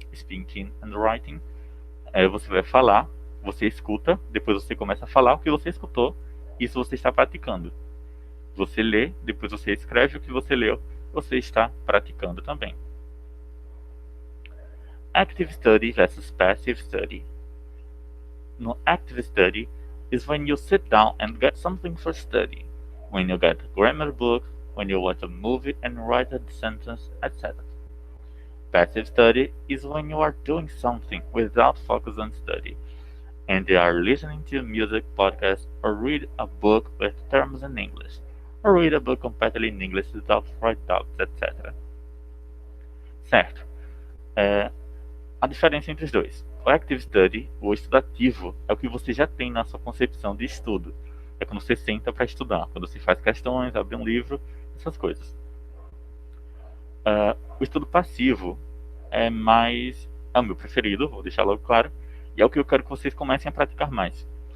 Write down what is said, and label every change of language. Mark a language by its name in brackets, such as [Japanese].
[English] Speaking and writing. [Portuguese] Você vai falar, você escuta, depois você começa a falar o que você escutou. Isso você está praticando. Você lê, depois você escreve o que você leu. Você está praticando também. [English] Active study versus passive study. No active study is when you sit down and get something for study, when you get a grammar book, when you watch a movie and write a sentence, etc. Passive study is when you are doing something without focus on study, and you are listening to music, podcasts, or read a book with terms in English, or read a book completely in English without write doubts, etc. [Portuguese] Certo. A diferença entre os dois. O active study, o estudativo, é o que você já tem na sua concepção de estudo. É quando você senta para estudar, quando você faz questões, abre um livro, essas coisas. O estudo passivo é o meu preferido, vou deixar logo claro, e é o que eu quero que vocês comecem a praticar mais.